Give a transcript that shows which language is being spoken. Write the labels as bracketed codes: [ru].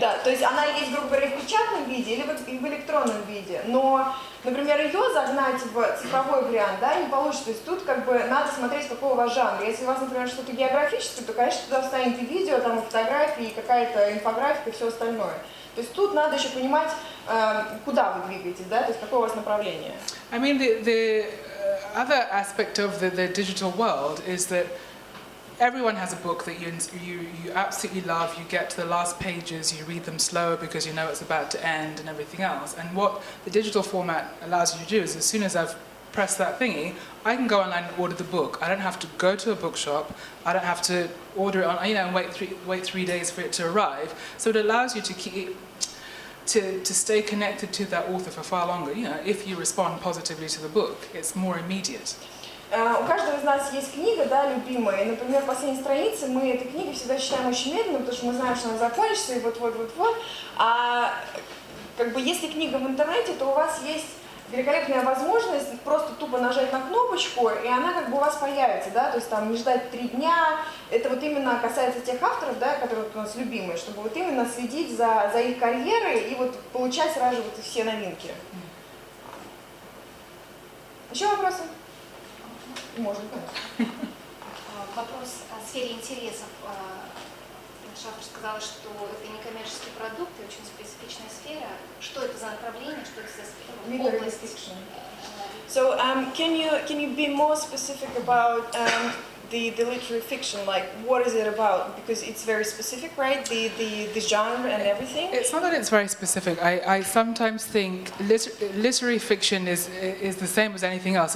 [ru] Да, то есть она есть, грубо говоря, в печатном виде или в электронном виде, но, например, ее загнать в цифровой вариант, да, не получится. То есть тут как бы надо смотреть, какой у вас жанр. Если у вас, например, что-то географическое, то, конечно, туда встанет и видео, там, и фотографии, и какая-то инфографика, и все остальное. То есть тут надо еще понимать, куда вы двигаетесь, да, то есть какое у вас направление. [en] I mean, the other aspect of the digital world is that everyone has a book that you absolutely love. You get to the last pages, you read them slower because you know it's about to end and everything else. And what the digital format allows you to do is, as soon as I've pressed that thingy, I can go online and order the book. I don't have to go to a bookshop. I don't have to order it on, and wait 3 days for it to arrive. So it allows you to keep to stay connected to that author for far longer. If you respond positively to the book, it's more immediate. [ru] У каждого из нас есть книга, да, любимая. И, например, последние страницы мы этой книги всегда читаем очень медленно, потому что мы знаем, что она закончится, и вот-вот-вот-вот. А как бы если книга в интернете, то у вас есть великолепная возможность просто тупо нажать на кнопочку, и она как бы у вас появится, да, то есть там не ждать 3 дня. Это вот именно касается тех авторов, да, которые у нас любимые, чтобы вот именно следить за их карьерой и вот получать сразу вот все новинки. Еще вопросы? Можно, конечно. Вопрос о сфере интересов. Наша автор сказала, что это не коммерческий продукт, это очень специфичная сфера. Что это за направление, что это за сфера? Область? [en] So, can you be more specific about the literary fiction? Like, what is it about? Because it's very specific, right? The genre and everything. It's not that it's very specific. I sometimes think literary fiction is the same as anything else.